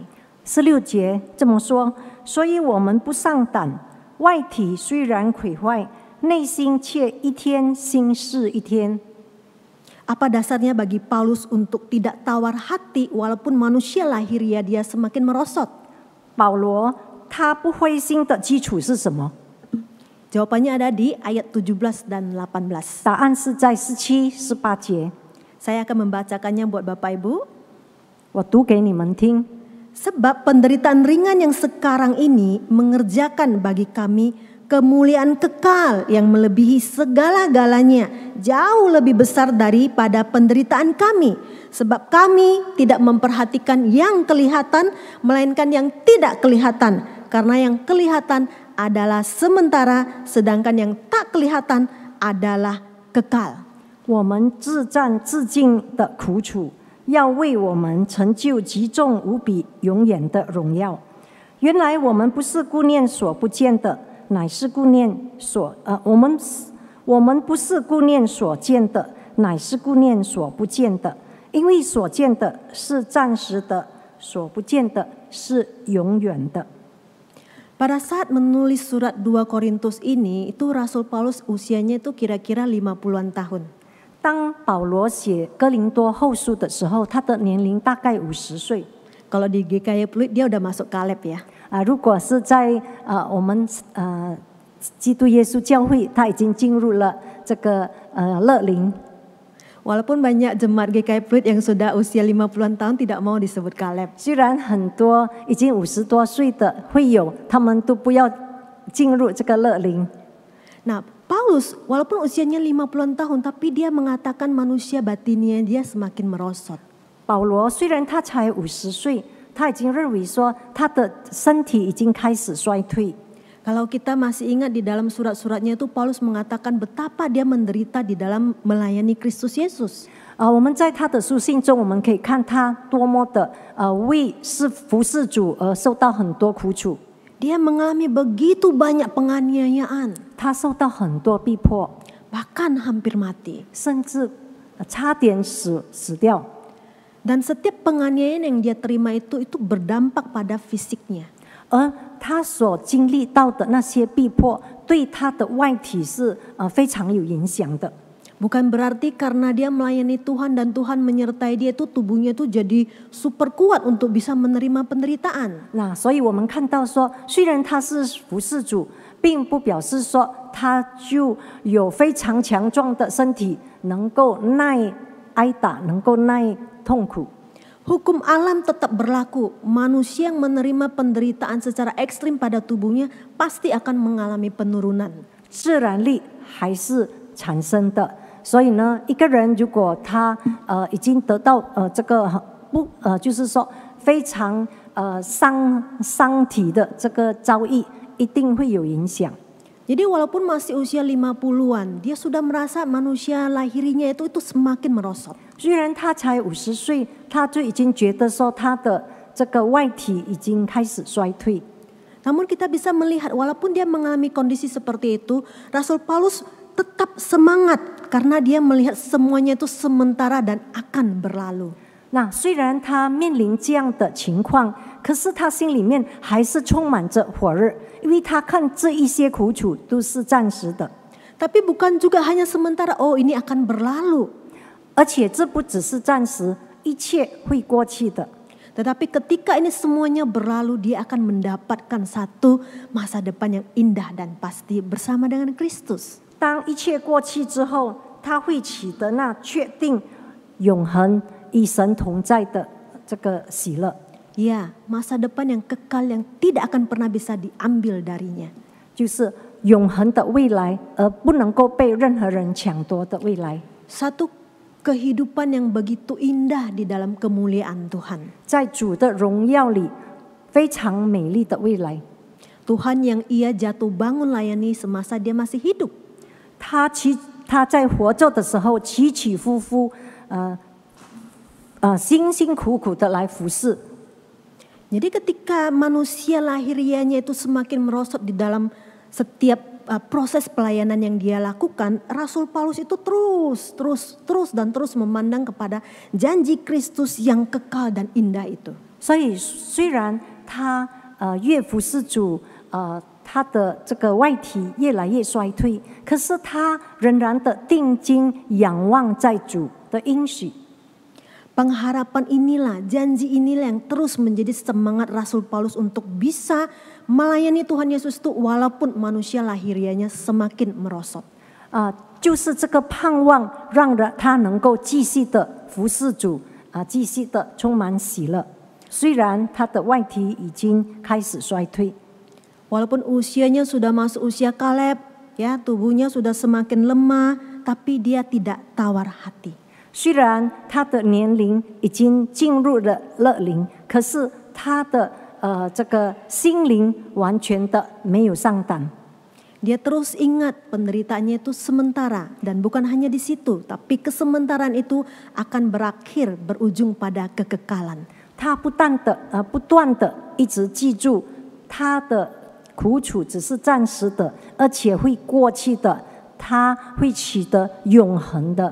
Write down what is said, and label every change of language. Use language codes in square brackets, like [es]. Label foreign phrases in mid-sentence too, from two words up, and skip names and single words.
[zh] 16 节这么说，所以我们不上胆，外体虽然毁坏，内心却一天新似一天。 [id] Apa dasarnya bagi Paulus untuk tidak tawar hati walaupun manusia lahiriah dia semakin merosot? [zh] 保罗他不灰心的基础是什么？ [id] Jawabannya ada di ayat 17 dan 18. [zh] 答案是在17、18节。 [id] Saya akan membacakannya buat Bapak Ibu. [zh] 我读给你们听。 [id] Sebab penderitaan ringan yang sekarang ini mengerjakan bagi kami kemuliaan kekal yang melebihi segala-galanya, jauh lebih besar daripada penderitaan kami. Sebab kami tidak memperhatikan yang kelihatan, melainkan yang tidak kelihatan. Karena yang kelihatan adalah sementara, sedangkan yang tak kelihatan adalah kekal. [zh] 我们自战自尽的苦楚，要为我们成就极重无比、永远的荣耀。原来我们不是顾念所不见的，乃是顾念我们不是顾念所见的，乃是顾念所不见的。因为所见的是暂时的，所不见的是永远的。 [id] Pada saat menulis surat 2 Korintus ini, itu Rasul Paulus usianya itu kira-kira 50-an tahun. [zh] 当保罗写哥林多后书的时候，他的年龄大概50岁。 [id] Kalau di GKY Pluit dia udah masuk Kaleb ya. [zh] 如果是在我们基督耶稣教会，他已经进入了这个乐龄。 [id] Walaupun banyak jemaat GKY Pluit yang sudah usia 50-an tahun tidak mau disebut Kaleb. [zh] 虽然很多已经50多岁的会友，他们都不要进入这个乐龄。 [id] Nah, Paulus walaupun usianya 50-an tahun tapi dia mengatakan manusia batinnya dia semakin merosot. [zh] 保罗虽然他才50岁，他已经认为说他的身体已经开始衰退。 [id] Kalau kita masih ingat di dalam surat-suratnya itu Paulus mengatakan betapa dia menderita di dalam melayani Kristus Yesus. [zh] 我们在他的书信中，我们可以看他多么的为是服侍主而受到很多苦楚。 [id] Dia mengalami begitu banyak penganiayaan. [zh] 他受到很多逼迫， [id] bahkan hampir mati. [zh] 甚至差点死掉。 [id] Dan setiap penganiayaan yang dia terima itu berdampak pada fisiknya. [zh] 而他所经历到的那些逼迫，对他的外体是非常有影响的。 [id] Bukan berarti karena dia melayani Tuhan dan Tuhan menyertai dia itu tubuhnya itu jadi super kuat untuk bisa menerima penderitaan. [zh] 那所以我们看到说，虽然他是服侍主，并不表示说他就有非常强壮的身体，能够耐挨打，能够耐痛苦。 [id] Hukum alam tetap berlaku. Manusia yang menerima penderitaan secara ekstrim pada tubuhnya pasti akan mengalami penurunan. [zh] 自然力还是产生的。所以呢，一个人如果他已经得到这个就是说非常伤体的这个遭遇，一定会有影响。 [id] Jadi walaupun masih usia 50-an, dia sudah merasa manusia lahirinya itu semakin merosot. [zh] 虽然他才50岁，他就已经觉得说他的这个外体已经开始衰退。 [id] Namun kita bisa melihat walaupun dia mengalami kondisi seperti itu, Rasul Paulus tetap semangat karena dia melihat semuanya itu sementara dan akan berlalu. [zh] 那虽然他面临这样的情况，可是他心里面还是充满着火热，因为他看这一些苦楚都是暂时的。 [id] Tapi bukan juga hanya sementara, oh ini akan berlalu. [zh] 而且这不只是暂时，一切会过去的。 [id] Tetapi ketika ini semuanya berlalu, dia akan mendapatkan satu masa depan yang indah dan pasti bersama dengan Kristus. [zh] 当一切过去之后，他会取得那确定、永恒与神同在的这个喜乐。 [id] Ya, masa depan yang kekal yang tidak akan pernah bisa diambil darinya. [zh] 就是永恒的未来，而不能够被任何人抢夺的未来。 [id] Satu kehidupan yang begitu indah di dalam kemuliaan Tuhan. [zh] 在主的荣耀里，非常美丽的未来。 [id] Tuhan yang ia jatuh bangun layani semasa dia masih hidup. [zh] 他在活着的时候起起伏伏，辛辛苦苦的来服侍。 [id] Jadi ketika manusia lahirianya itu semakin merosot di dalam setiap proses pelayanan yang dia lakukan, Rasul Paulus itu terus memandang kepada janji Kristus yang kekal dan indah itu. [zh] 所以虽然他越服侍主，他的这个外体越来越衰退，可是他仍然的定睛仰望在主的应许。 [id] Pengharapan inilah, janji inilah yang terus menjadi semangat Rasul Paulus untuk bisa melayani Tuhan Yesus itu walaupun manusia lahirianya semakin merosot. [zh] 就是这个盼望，让他能够继续的服侍主，继续的充满喜乐。虽然他的外体已经开始衰退。 [id] Walaupun usianya sudah masuk usia Kaleb, ya tubuhnya sudah semakin lemah, tapi dia tidak tawar hati. [zh] 虽然他的年龄已经进入了乐龄，可是他的这个心灵完全的没有丧胆。 [id] Dia terus ingat penderitaannya itu sementara dan bukan hanya di situ, tapi kesementaraan itu akan berakhir berujung pada kekekalan. [zh] 他不断的一直记住他的苦楚只是暂时的，而且会过去的，他会取得永恒的。